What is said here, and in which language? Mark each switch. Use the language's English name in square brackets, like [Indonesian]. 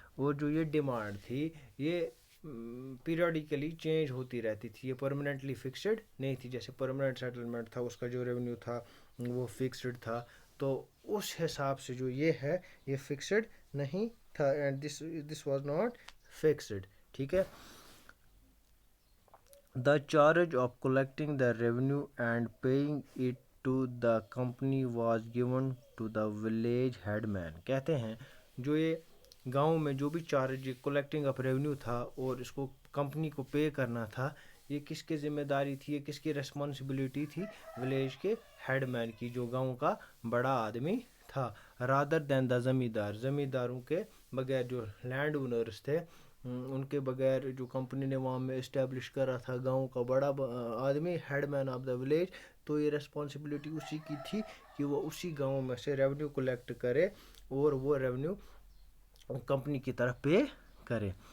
[Urdu] اور جو یہ ڈیمانڈ تھی یہ پیریوڈیکلی چینج ہوتی رہتی تھی، یہ پرماننٹلی فکسڈ نہیں تھی. جیسے پرماننٹ سیٹلمنٹ تھا اس کا جو ریونیو تھا وہ فکسڈ تھا، تو اس حساب سے جو یہ ہے یہ فکسڈ نہیں تھا. [English] And this was not fixed. [Urdu] ٹھیک ہے. [English] The charge of collecting the revenue and paying it to the company was given to the village headman. [Urdu] کہتے ہیں جو یہ گاؤں میں جو بھی چارج کلیکٹنگ آف ریونیو تھا اور اس کو کمپنی کو پے کرنا تھا، یہ کس کی ذمہ داری تھی، یہ کس کی ریسپانسبلٹی تھی؟ ولیج کے ہیڈ مین کی، جو گاؤں کا بڑا آدمی تھا. [English] rather than the [Urdu] زمینداروں کے بغیر، جو لینڈ اونرز تھے ان کے بغیر، جو کمپنی نے وہاں میں اسٹیبلش کرا تھا گاؤں کا بڑا آدمی، [English] headman of the village, [Urdu] تو یہ ریسپانسبلٹی اسی کی تھی کہ وہ اسی گاؤں میں سے ریونیو کلیکٹ کرے اور وہ ریونیو کمپنی کی طرف پے کرے.